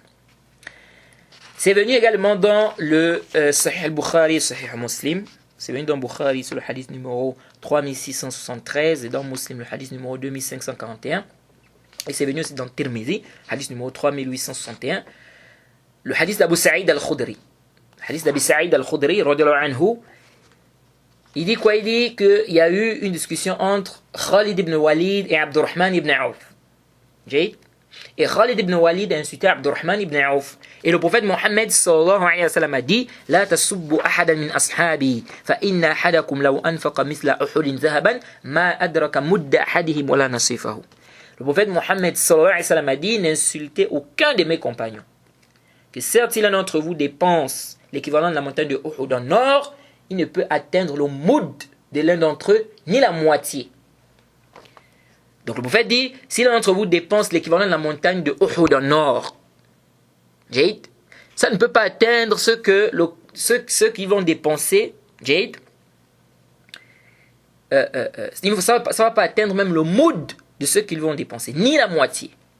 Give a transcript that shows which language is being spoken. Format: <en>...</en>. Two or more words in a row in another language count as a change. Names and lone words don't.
<fr>C'est venu également dans le Sahih al-Bukhari et Sahih Muslim. C'est venu dans Bukhari sur le hadith numéro 3673 et dans Muslim le hadith numéro 2541. Et c'est venu aussi dans Tirmidhi, hadith numéro 3861. Le hadith d'Abu Sa'id al-Khudri. Le hadith d'Abu Sa'id al-Khudri,</fr> <ar>رضي الله عنه,</ar> <fr>il dit quoi? Il dit qu'il y a eu une discussion entre Khalid ibn Walid et Abdurrahman ibn Auf. Et Khalid ibn Walid a insulté Abdurrahman ibn Auf. Et le prophète Mohammed</fr> <ar>صلى الله عليه وسلم</ar> <fr>a dit:</fr> <ar>لا تسبوا أحدا من أصحابي فإن أحدكم لو أنفق مثل أحد ذهبا ما أدرك مد أحدهم ولا نصيفه.</ar> <fr>Le prophète Mohammed</fr> <ar>صلى الله عليه وسلم</ar> <fr>a dit: N'insultez aucun de mes compagnons. Que certes, si l'un d'entre vous dépense l'équivalent de la montagne de Uhud en or, il ne peut atteindre le moud de l'un d'entre eux, ni la moitié. Donc le prophète dit, si l'un d'entre vous dépense l'équivalent de la montagne de Uhud en or, ça ne peut pas atteindre ceux qui vont dépenser, ça ne va pas atteindre même le moud de ceux qu'ils vont dépenser, ni la moitié.</fr>